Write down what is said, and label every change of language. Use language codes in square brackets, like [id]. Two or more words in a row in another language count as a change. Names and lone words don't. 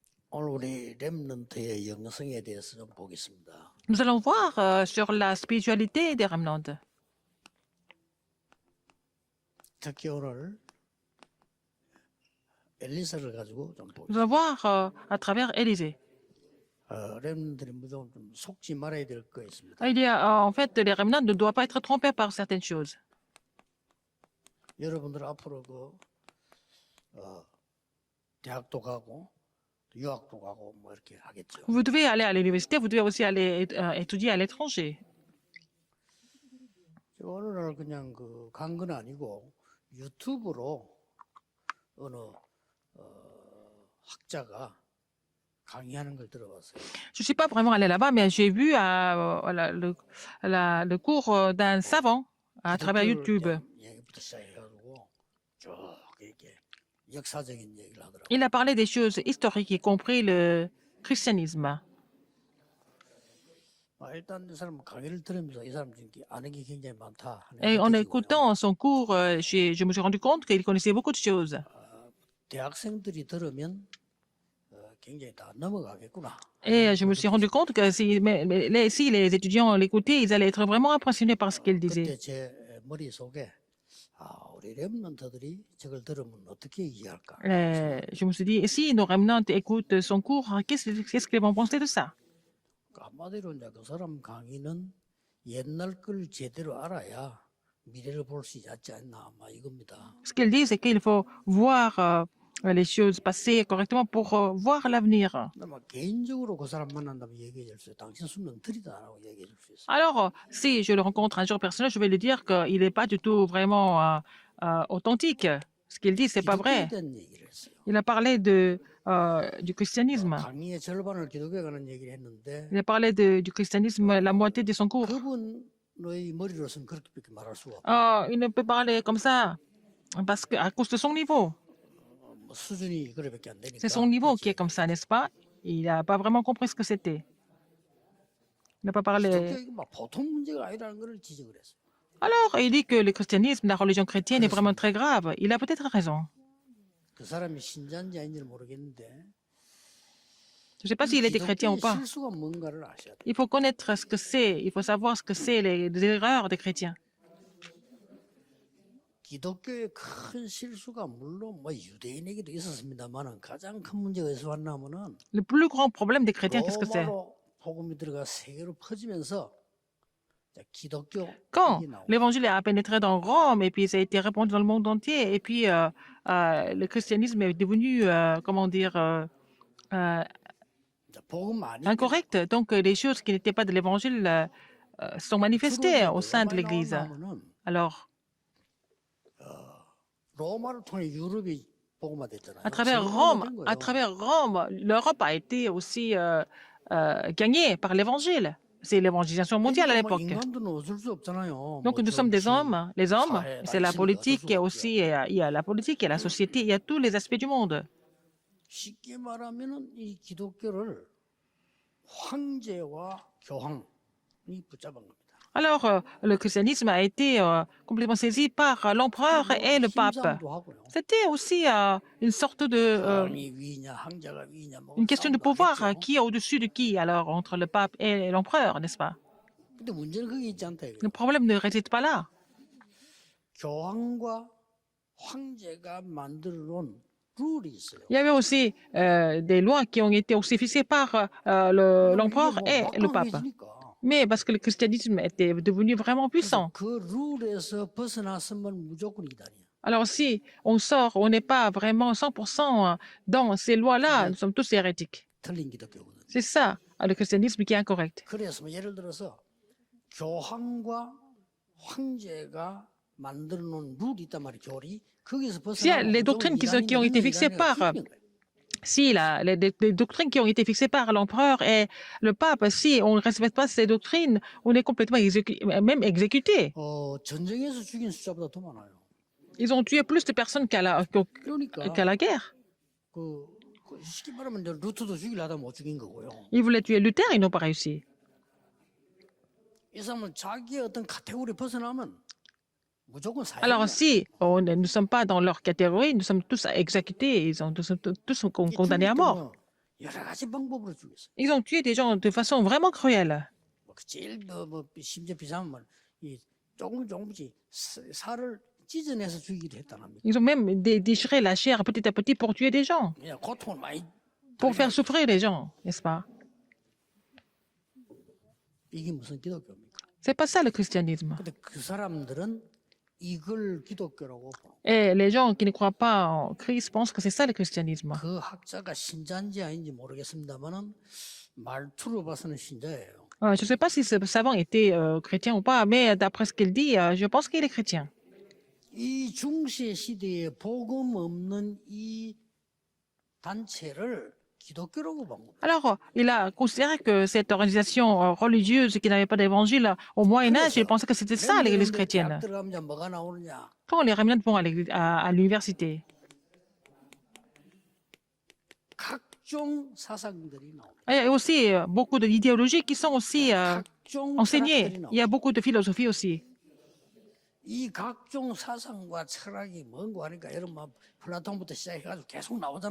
[ko] 오늘 우리 렘넌트의 영성에 대해서 좀 보겠습니다. [fr] Nous allons voir sur la spiritualité des remnants. [ko] 특히 오늘 엘리사를 가지고 좀 [fr] Nous allons [ko] 보겠습니다. [fr] voir à travers Élisée. [ko] 렘넌트들이 무조건 좀 속지 말아야 될 거 있습니다. [fr] Il y a, en fait, les remnants ne doivent pas être trompés par certaines choses. [ko] 여러분들 앞으로 대학도 가고 유학도 가고 뭐 이렇게 하겠죠. [fr] Vous devez aller à l'université, vous devez aussi aller étudier à l'étranger. [ko] 오늘날 그냥 간 건 아니고 유튜브로 어느 학자가 강의하는 걸 들어봤어요. [fr] Je ne suis pas vraiment allée là-bas, mais j'ai vu voilà, le cours d'un savant à travers YouTube. [ko] 얘기부터 시작해가지고 쭉 이렇게 역사적인 얘기를 하더라고요. [fr] Il a parlé des choses historiques, y compris le christianisme. [ko] 일단 이 사람 강의를 들으면서 이 사람 지금 아는 게 굉장히 많다. 하는 [fr] Et en [ko] 느껴지고요. [fr] écoutant son cours, je me suis rendu compte qu'il connaissait beaucoup de choses. [ko] 대학생들이 들으면 굉장히 다 넘어가겠구나. [fr] Et je me suis rendu compte que si les étudiants l'écoutaient, ils allaient être vraiment impressionnés par ce qu'il disait. [ko] 그때 제 머릿속에 우리 렘넌트들이 저걸 들으면 어떻게 이해할까? [fr] Je me suis dit, et si nos remnants écoutent son cours, qu'est-ce qu'ils vont penser de ça? [ko] 한마디로 이제 그 사람 강의는 옛날 걸 제대로 알아야 미래를 볼 수 있지 않나 아마 이겁니다. [fr] Ce qu'ils disent, c'est qu'il faut voir les choses passées correctement pour voir l'avenir. [ko] 근데 막 개인적으로 그 사람 만난다면 얘기해 줄 수 있어요. 당신 수능 틀리다 라고 얘기해 줄 수 있어요. [fr] Alors, si je le rencontre un jour personnel, je vais lui dire qu'il n'est pas du tout vraiment authentique. Ce qu'il dit, c'est pas vrai. [ko] 기독교에 대한 얘기를 했어요. [fr] Il a parlé du christianisme. [ko] 강의의 절반을 기독교에 관한 얘기를 했는데 [fr] Il a parlé du christianisme, la moitié de son cours. [ko] 그분의 머리로서는 그렇게밖에 말할 수가 없어요. [fr] Il ne peut parler comme ça parce qu'à cause de son niveau. [ko] 뭐 수준이 그래밖에 안 되니까. [fr] C'est son niveau qui est comme ça, n'est-ce pas? Il n'a pas vraiment compris ce que c'était. Il n'a pas parlé. [ko] 기독교가 막 보통 문제가 아니라는 걸 지적을 했어요. [fr] Alors, il dit que le christianisme, la religion chrétienne est vraiment très grave. Il a peut-être raison. [ko] 그 사람이 신자인지 아닌지는 모르겠는데 [fr] Je ne sais pas s'il était chrétien ou [ko] 기독교의 [fr] pas. [ko] 실수가 뭔가를 아셔야 돼요. [fr] Il faut connaître ce que c'est. Il faut savoir ce que c'est les erreurs des chrétiens. [ko] 기독교의 큰 실수가 물론 뭐 유대인에게도 있었습니다만은 가장 큰 문제가 어디서 왔냐면은 [fr] Le plus grand problème des chrétiens, qu'est-ce que c'est? [ko] 로마로 복음이 들어가 세계로 퍼지면서 기독교 [fr] Quand [ko] 얘기 나오고 [fr] l'évangile a pénétré dans Rome et puis ça a été répandu dans le monde entier et puis le christianisme est devenu, comment dire, [ko] 복음 아닌 [fr] incorrect. Donc les choses qui n'étaient pas de l'évangile sont manifestées au sein de l'Église. Alors, [ko] 로마를 통해 유럽이 복음화됐잖아요. [fr] à travers Rome, l'Europe a été aussi gagnée par l'évangile. C'est l'évangélisation mondiale à l'époque. [ko] 인간들은 어쩔 수 없잖아요. [fr] Donc [ko] 뭐 [fr] nous sommes des [ko] 정치, [fr] hommes. Les hommes, [ko] 사회, [fr] c'est la [ko] 말씀이 [fr] politique [ko] 어쩔 수 [fr] et [ko] 없죠. [fr] aussi il y a la politique, il y a la société, il y a tous les aspects du monde. [ko] 쉽게 말하면은 이 기독교를 황제와 교황이 붙잡은 겁니다. [fr] Alors, le christianisme a été complètement saisi par l'empereur et le pape. [ko] 힘싸움도 하고요. [fr] C'était aussi une sorte de... [ko] 교황이 위냐, 황제가 위냐, 뭐 [fr] une question de [ko] 싸움도 [fr] pouvoir. [ko] 하겠죠. [fr] Qui est au-dessus de qui, alors, entre le pape et l'empereur, n'est-ce pas? [ko] 근데 문제는 그게 있지 않다 이거예요. [fr] Le problème ne réside pas là. [ko] 교황과 황제가 만들어 놓은 룰이 있어요. [fr] Il y avait aussi des lois qui ont été aussi fixées par l'empereur et le pape. [ko] 막강해지니까. [fr] Mais parce que le christianisme était devenu vraiment puissant. [ko] 그 룰에서 벗어났으면 무조건 이단이야. [fr] Alors si on sort, on n'est pas vraiment 100% dans ces lois-là, nous sommes tous hérétiques. [ko] 틀린 기독교거든. [fr] C'est ça, le christianisme qui est incorrect. [ko] 그래서 뭐 예를 들어서 교황과 황제가 만들어 놓은 룰이 있단 말이에요. 교리. 거기서 [fr] Si [ko] 벗어나면 [fr] les doctrines qui ont été fixées par si les doctrines qui ont été fixées par l'empereur et le pape, si on ne respecte pas ces doctrines, on est complètement même exécuté. [ko] 전쟁에서 죽인 숫자보다 더 많아요. [fr] Ils ont tué plus de personnes qu'à [ko] 그러니까 [fr] la guerre. [ko] 그 쉽게 말하면 이제 루터도 죽이려 하다 못 죽인 거고요. [fr] Ils voulaient tuer Luther, ils n'ont pas réussi. [ko] 이 사람은 자기의 어떤 카테고리 벗어나면 무조건 사형이야. [fr] Alors si nous ne sommes pas dans leur catégorie, nous sommes tous exécutés, ils sont tous condamnés à mort. [ko] 여러 가지 방법으로 죽였어요. [fr] Ils ont tué des gens de façon vraiment cruelle. [ko] 제일 심지어 비상하면 이 조금씩 살을 찢어내서 죽이기도 했다는 겁니다. [fr] Ils ont même déchiré la chair petit à petit pour tuer des gens, [ko] 그냥 고통을 많이 [fr] pour [ko] 당해야 [fr] faire souffrir les gens, n'est-ce pas? [ko] 이게 무슨 기독교입니까? [fr] C'est pas ça le christianisme. [ko] 근데 그 사람들은 이걸 기독교라고 보고 [fr] Et les gens qui ne croient pas en Christ pensent que c'est ça le christianisme. [ko] 그 학자가 신자인지 아닌지 모르겠습니다만은 말투로 봐서는 신자예요. [fr] Je ne sais pas si ce savant était chrétien ou pas, mais d'après ce qu'il dit, je pense qu'il est chrétien. [ko] 이 중세 시대에 복음 없는 이 단체를 기독교라고 본 겁니다. [fr] Alors, il a considéré que cette organisation religieuse qui n'avait pas d'évangile au Moyen Âge, il pensait que c'était ça l'église chrétienne. [ko] 들어가면 뭐가 나오느냐? [fr] Quand les remnants vont à l'université, [ko] 각종 사상들이 나옵니다. [fr] il y a aussi beaucoup d'idéologies qui sont aussi [ko] 각종 [fr] enseignées. [ko] 철학들이 [fr] Il y a [ko] 나옵니다. [fr] beaucoup de philosophie aussi. [ko] 이 각종 사상과 철학이 뭔고 하니까 여러분 막 플라톤부터 시작해가지고 계속 나오잖아요.